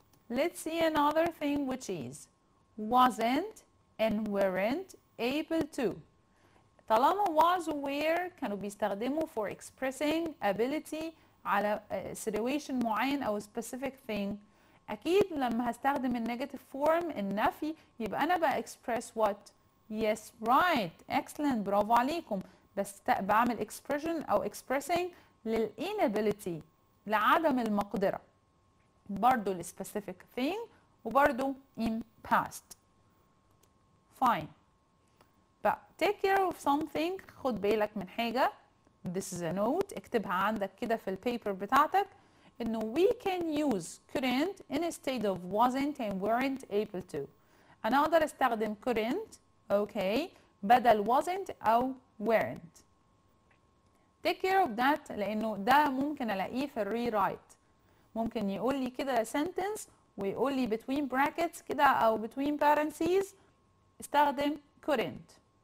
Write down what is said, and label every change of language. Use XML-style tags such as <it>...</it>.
<en>Let's see another thing, which is wasn't and weren't able to. طالما was و were</en> <ar>كانوا بيستخدموا</ar> <en>for expressing ability على situation معين أو specific thing.</en> <ar>أكيد لما هستخدم النيجاتيف فورم النفي يبقى أنا بقى express what؟</ar> <en>Yes, right, excellent,</en> <ar>برافو عليكم. بس بعمل expression أو expressing للinability لعدم المقدرة.</ar> <en>برضو ال specific thing وبرضو in past. Fine. But take care of something.</en> <ar>خد بالك من حاجة.</ar> <en>This is a note.</en> <ar>اكتبها عندك كده في البيبر بتاعتك.</ar> <en>إنه we can use couldn't instead of wasn't and weren't able to.</en> <ar>أنا أقدر أستخدم couldn't okay بدل wasn't أو weren't.</ar> <en>Take care of that</en> <ar>لأنه ده ممكن ألاقيه في الريرايت. ممكن يقول لي كده sentence ويقول لي</ar> <en>between brackets</en> <ar>كده أو between parentheses استخدم couldn't.</ar>